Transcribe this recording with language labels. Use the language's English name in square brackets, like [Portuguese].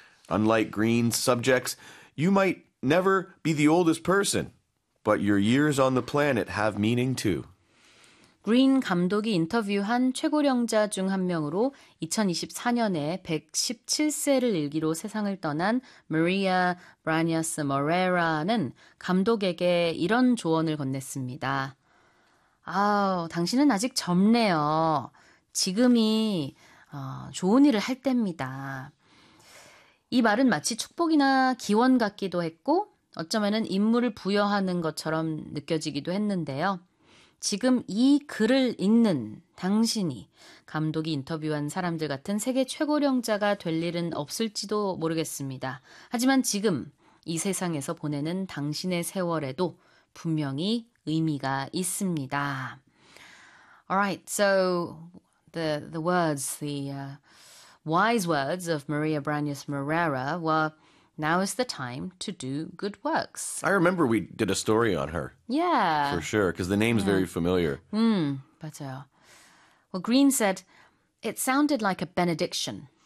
[English] Unlike Green's subjects, you might never be the oldest person, but your years on the planet have meaning too. [Korean] 그린 감독이 인터뷰한 최고령자 중 한 명으로 2024년에 117세를 일기로 세상을 떠난 마리아 브라니아스 모레라는 감독에게 이런 조언을 건넸습니다. 아우, 당신은 아직 젊네요. 지금이 좋은 일을 할 때입니다. 이 말은 마치 축복이나 기원 같기도 했고 어쩌면 임무를 부여하는 것처럼 느껴지기도 했는데요. 지금 이 글을 읽는 당신이 감독이 인터뷰한 사람들 같은 세계 최고령자가 될 일은 없을지도 모르겠습니다. 하지만 지금 이 세상에서 보내는 당신의 세월에도 분명히 의미가 있습니다. [English] All right, so the words, the wise words of Maria Branius Moreira were, now is the time to do good works. I remember we did a story on her. Yeah. For sure, because the name's very familiar. Hmm, [Korean] 맞아요. [English] Well, Green said, it sounded like a benediction.